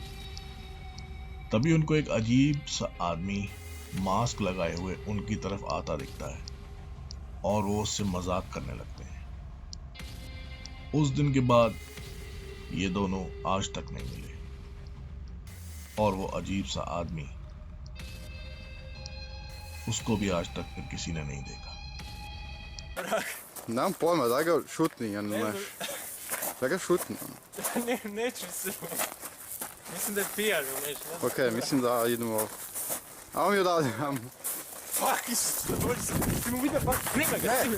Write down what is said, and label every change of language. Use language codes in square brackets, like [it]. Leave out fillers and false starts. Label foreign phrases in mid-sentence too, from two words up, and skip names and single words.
[hi] तभी उनको एक अजीब सा आदमी मास्क लगाए हुए उनकी तरफ आता दिखता है और वो उससे मजाक करने लगते हैं। उस दिन के बाद ये दोनों आज तक नहीं मिले और वो अजीब सा आदमी उसको भी आज तक फिर किसी ने नहीं देखा। [sr] Nemam pojma, daj ga šutni, ja ne znaš. Daj ga šutni. Neću se. Mislim da je pijan, nešto. Okej, mislim da idemo... Ajmo mi odavde, ajmo. Fuck, ti mu vidio, snima ga, snima.